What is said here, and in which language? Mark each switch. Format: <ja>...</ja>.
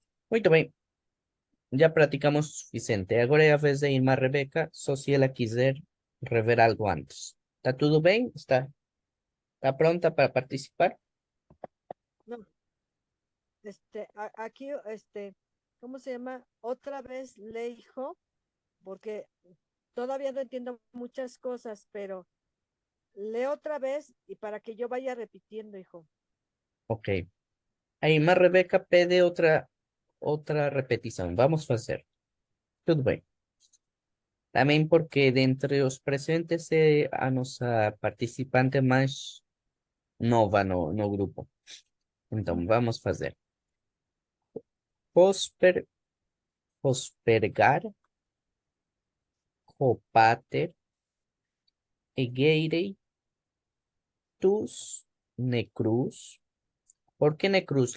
<pt>Muito bem, já praticamos o suficiente. Agora é a vez da irmã Rebeca, só se ela quiser rever algo antes. ¿Está tudo bem? ¿Está pronta para participar?</pt> <es>No, aquí, ¿cómo se llama? Otra vez le dijo, porque todavía no entiendo muchas cosas, pero lee otra vez y para que yo vaya repitiendo, hijo. Ok.</es> <pt>A irmã Rebeca pede outra repetição. Vamos fazer. Tudo bem. Também porque dentre os presentes é a nossa participante mais nova no grupo. Então, vamos fazer. Pospergar, Hopater, Egeirei, tus, Necruz. ¿Por qué Necruz?</pt>